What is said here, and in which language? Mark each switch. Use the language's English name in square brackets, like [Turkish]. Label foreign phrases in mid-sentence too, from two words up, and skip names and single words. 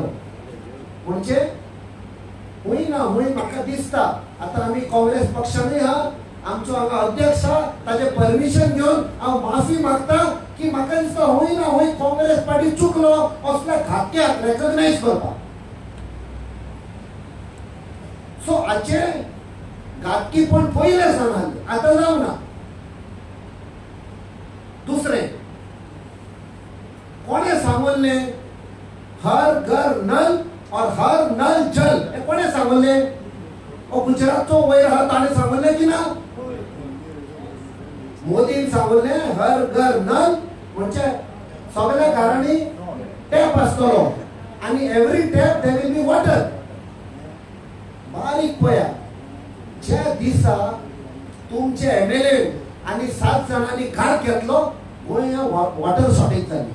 [Konkani] म्हणजे हुंय ना हुंय म्हाका दिसता आतां आमी काँग्रेस पक्षानूय हा, आमचो हांगा अध्यक्ष हा, ताचे परमिशन घेवन हांव माफी मागता की म्हाका दिसता हुंय ना हुंय काँग्रेस पार्टी चुकलो असल्या घातक्याक रेकॉग्नायज करता. सो हाचे घातकीपण पयले सावन आतां जावना. दुसरे कोणे सांगले [Hindi] हर घर नल और हर नल जल? [Konkani] हे कोणे सांगले? गुजरातचो वयर हा ताणें सांगले की ना? मोदीन सांगले [Hindi] हर घर नल [Konkani] म्हणजे सगळ्या घरांनी टॅप आसतलो आणि [English] every tap there will be water. [Konkani] बारीक पया ज्या दिसा तुमचे एमएलए आणि 7 जणांनी घात घेतलो गोंयांत [English] water shortage [Konkani] जाली.